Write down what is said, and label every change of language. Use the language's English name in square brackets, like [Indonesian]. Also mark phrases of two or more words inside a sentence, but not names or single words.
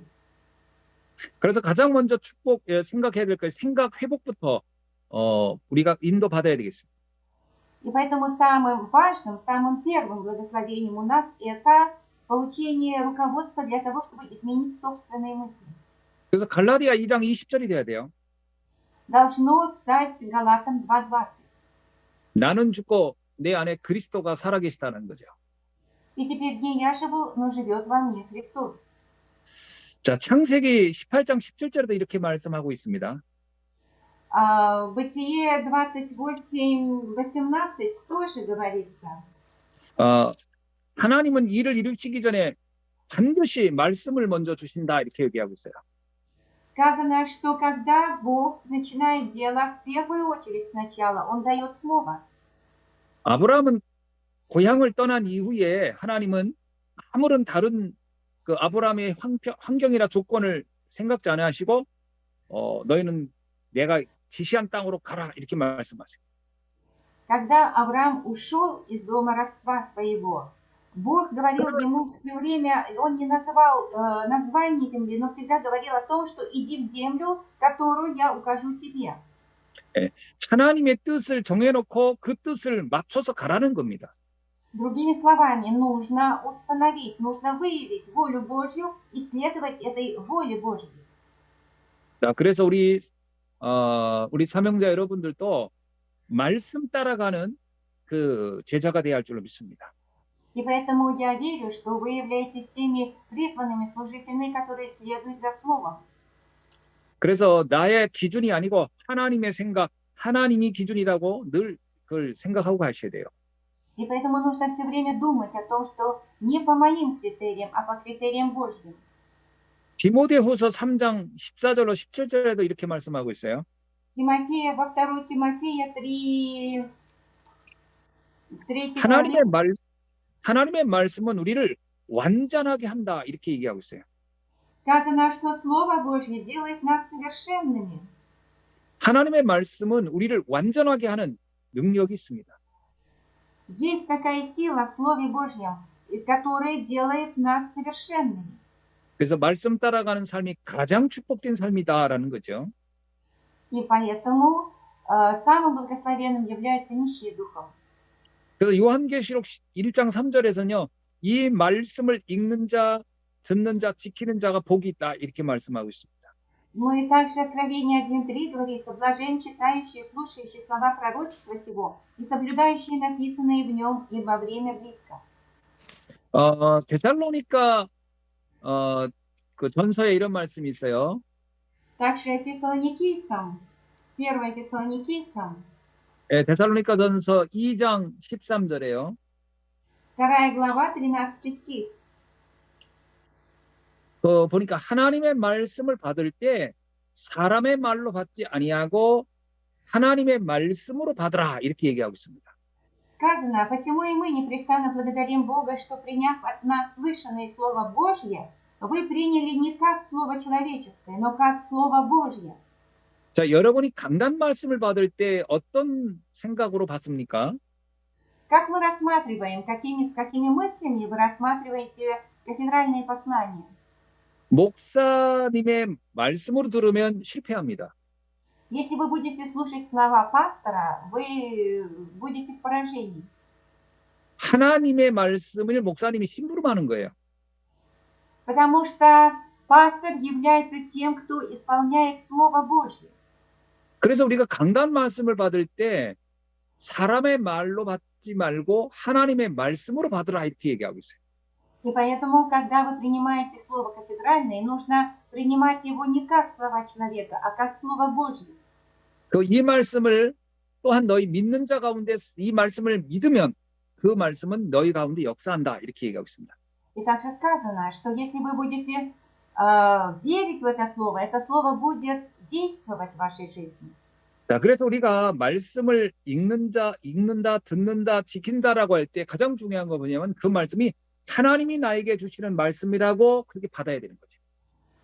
[Korean] 그래서 가장 먼저 생각해야 될 것, 생각 회복부터 우리가 인도받아야 되겠습니다. [Russian] И поэтому самым важным, самым первым благословением у нас это получение руководства для того, чтобы изменить собственные мысли. [Korean] 그래서 갈라디아 2장 20절이 돼야 돼요. [Russian] Должно стать Галатам 2:20. [Korean] 나는 죽고 내 안에 그리스도가 살아계시다는 거죠. [Russian] И теперь не я живу, но живет во мне Христос. [Korean] 자, 창세기 18장 17절에도 이렇게 말씀하고 있습니다. [Russian] Бытие 28:18 тоже говорится. [Korean] 하나님은 일을 이루시기 전에 반드시 말씀을 먼저 주신다 이렇게 얘기하고 있어요. [Russian] Сказано, что когда Бог начинает дело, в первую очередь сначала Он дает слово. [Korean] 아브라함은 고향을 떠난 이후에 하나님은 아무런 다른 그 아브라함의 환경이나 조건을 생각지 않아 하시고 너희는 내가 지시한 땅으로 가라 이렇게 말씀하세요. [Russian] Когда Авраам ушел из дома родства своего, Бог говорил ему все время, он не называл название земли, но всегда говорил о том, что иди в землю, которую я укажу тебе. [Korean] 하나님의 뜻을 정해놓고 그 뜻을 맞춰서 가라는 겁니다. [Russian] Другими словами, нужно установить, нужно выявить волю Божью и следовать этой воле Божьей. [Korean] 자, 그래서 우리 사명자 여러분들도 말씀 따라가는 그 제자가 되어야 할 줄로 믿습니다. [Russian] И поэтому я верю, что вы являетесь теми призванными служителями, которые следуют за Словом. [Korean] 그래서 나의 기준이 아니고 하나님의 생각, 하나님이 기준이라고 늘 그걸 생각하고 가셔야 돼요. [Russian] И поэтому нужно все время думать о том, что не по моим критериям, а по критериям Божьим. [Korean] 디모데후서 3장 14절로 17절에도 이렇게 말씀하고 있어요. [Russian] Тимофея, во 2 Тимофея 3 [Korean] 하나님의 말씀은 우리를 완전하게 한다 이렇게 얘기하고 있어요. [Russian] сказано, что Слово Божье делает нас совершенными. [Korean] 하나님의 말씀은 우리를 완전하게 하는 능력이 있습니다. [Russian] Есть такая сила в Слове Божьем, которая делает нас совершенными. [Korean] 그래서 말씀 따라가는 삶이 가장 축복된 삶이다라는 거죠. [Russian] И поэтому самым благословенным является нищий духом. [Korean] 그래서 요한계시록 1장 3절에서는요. 이 말씀을 읽는 자, 듣는 자, 지키는 자가 복이 있다 이렇게 말씀하고 있습니다. [Russian] Ну и также Откровение 1:3 говорится: блажен читающие, слушающие слова пророчества сего и соблюдающие написанные в нем, ибо время близко. [Korean] 데살로니가 그 전서에 이런 말씀이 있어요. [Russian] Также Фессалоникийцам, 1 Фессалоникийцам, [Korean] 데살로니가 전서 2장 13절에요. [Russian] 2 глава, 13 стих. [Korean] 보니까 하나님의 말씀을 받을 때 사람의 말로 받지 아니하고 하나님의 말씀으로 받으라 이렇게 얘기하고 있습니다. [Russian] Сказано: посему и мы непрестанно благодарим Бога, что, приняв от нас слышанное Слово Божье, вы приняли не как Слово человеческое, но как Слово Божье. [Korean] 자, 여러분이 강단 말씀을 받을 때 어떤 생각으로 받습니까? [Russian] Как мы рассматриваем, с какими мыслями вы рассматриваете кафедральные послания? [Korean] 목사님의 말씀으로 들으면 실패합니다. [Russian] Если вы будете слушать слова пастора, вы будете в поражении. [Korean] 하나님의 말씀을 목사님이 힘부름 하는 거예요. [Russian] Потому что пастор является тем, кто исполняет Слово Божье. [Korean] 그래서 우리가 강단 말씀을 받을 때 사람의 말로 받지 말고 하나님의 말씀으로 받으라 이렇게 얘기하고 있어요. [Russian] И поэтому, когда вы принимаете слово кафедральное, нужно принимать его не как слова человека, а как Слово Божье. [Korean] 이 말씀을 또한 너희 믿는 자 가운데 이 말씀을 믿으면 그 말씀은 너희 가운데 역사한다 이렇게 얘기하고 있습니다. [Russian] И также сказано, что если вы будете верить в это слово будет действовать в вашей жизни. [Korean] 자, 그래서 우리가 말씀을 읽는다, 듣는다, 지킨다라고 할 때 가장 중요한 거 뭐냐면 그 말씀이 하나님이 나에게 주시는 말씀이라고 그렇게 받아야 되는 거죠.